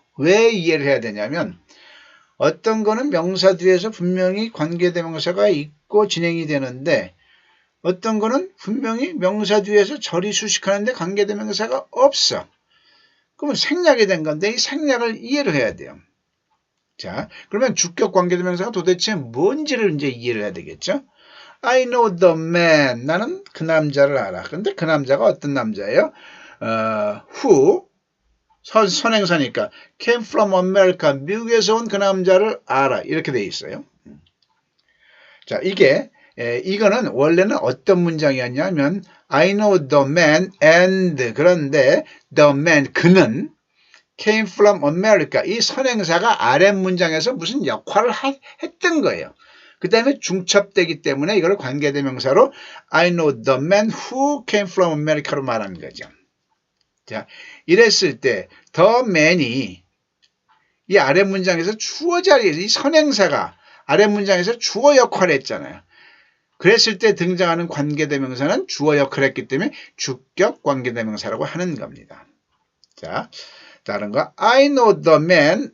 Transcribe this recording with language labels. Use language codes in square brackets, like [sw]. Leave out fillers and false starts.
[ko] 왜 이해를 해야 되냐면 어떤 거는 명사 뒤에서 분명히 관계대명사가 있고 진행이 되는데 어떤 거는 분명히 명사 뒤에서 절이 수식하는데 관계대명사가 없어. 그러면 생략이 된 건데 이 생략을 이해를 해야 돼요. 자, 그러면 주격 관계대명사가 도대체 뭔지를 이제 이해를 해야 되겠죠? [en] I know the man. [ko] 나는 그 남자를 알아. 근데 그 남자가 어떤 남자예요? who 선행사니까 [en] came from America. [ko] 미국에서 온 그 남자를 알아. 이렇게 돼 있어요. 자, 이거는 원래는 어떤 문장이었냐면 [en] I know the man and [ko] 그런데 [en] the man [ko] 그는 [en] came from America. [ko] 이 선행사가 아랫 문장에서 무슨 역할을 했던 거예요. 그 다음에 중첩되기 때문에 이걸 관계대명사로 [en] I know the man who came from America [ko] 로 말하는 거죠. 자, 이랬을 때 the man이 이 아랫 문장에서 주어 자리에서 이 선행사가 아랫 문장에서 주어 역할을 했잖아요. 그랬을 때 등장하는 관계대명사는 주어 역할을 했기 때문에 주격 관계대명사라고 하는 겁니다. 자, 다른 거 [en] I know the man.